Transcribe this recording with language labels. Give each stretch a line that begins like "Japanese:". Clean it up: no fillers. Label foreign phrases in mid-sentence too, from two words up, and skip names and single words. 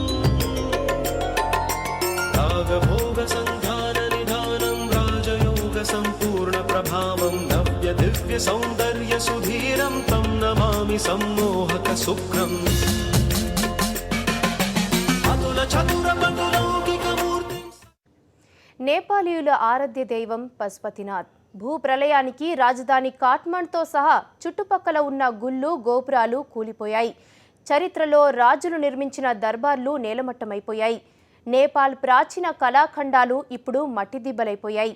Sanskrit: रागभोग संपूर्ण प्रभावं नव्य दिव्य सौंदर्य सुधीरं तं नमामि सम्मोहक शुक्रम् अतुल चतुर पटुलौकिक मूर्ति।
Telugu: నేపాలీయుల ఆరాధ్య దైవం పశుపతినాథ్. భూప్రలయానికి రాజధాని కాఠ్మండ్తో సహా చుట్టుపక్కల ఉన్న గుళ్ళు గోపురాలు కూలిపోయాయి. చరిత్రలో రాజులు నిర్మించిన దర్బార్లు నేలమట్టమైపోయాయి. నేపాల్ ప్రాచీన కళాఖండాలు ఇప్పుడు మట్టిదిబ్బలైపోయాయి.